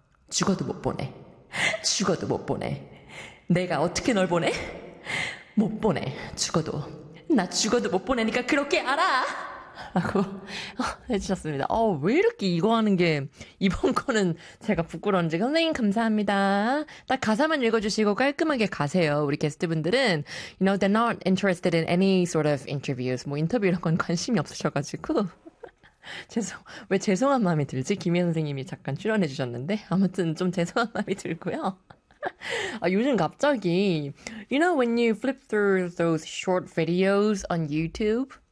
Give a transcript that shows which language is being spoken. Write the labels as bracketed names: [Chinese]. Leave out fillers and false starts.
[Korean] 죽어도 못 보내. 죽어도 못 보내. 내가 어떻게 널 보내? 못 보내. 죽어도. 나 죽어도 못 보내니까 그렇게 알아. 라고 해주셨습니다. 왜 이렇게 이거 하는 게 이번 거는 제가 부끄러운지. 선생님 감사합니다. 딱 가사만 읽어주시고 깔끔하게 가세요. 우리 게스트분들은 [English] You know they're not interested in any sort of interviews. [Korean] 뭐 인터뷰 이런 건 관심이 없으셔가지고 왜 죄송한 마음이 들지? 김희애 선생님이 잠깐 출연해주셨는데 아무튼 좀 죄송한 마음이 들고요. 아, 요즘 갑자기 [English] You know when you flip through those short videos on YouTube?